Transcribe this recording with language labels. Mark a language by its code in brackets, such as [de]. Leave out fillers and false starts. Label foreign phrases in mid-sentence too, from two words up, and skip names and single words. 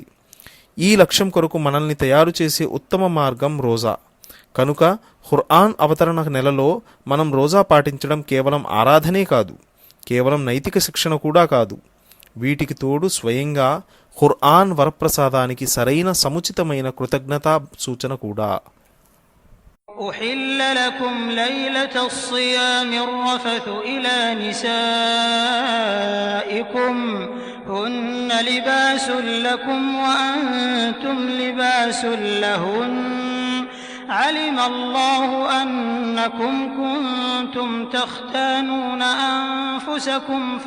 [te] ఈ లక్ష్యం కొరకు మనల్ని తయారు చేసే ఉత్తమ మార్గం రోజా. కనుక ఖుర్ఆన్ అవతరణ నెలలో మనం రోజా పాటించడం కేవలం ఆరాధనే కాదు, కేవలం నైతిక శిక్షణ కూడా కాదు. వీటికి తోడు స్వయంగా ఖుర్ఆన్ వరప్రసాదానికి సరైన సముచితమైన కృతజ్ఞతా సూచన కూడా. [ar] أحل لكم ليلة الصيام الرفث إلى نسائكم هن لباس لكم وأنتم لباس لهن علم الله أنكم كنتم تختانون أنفسكم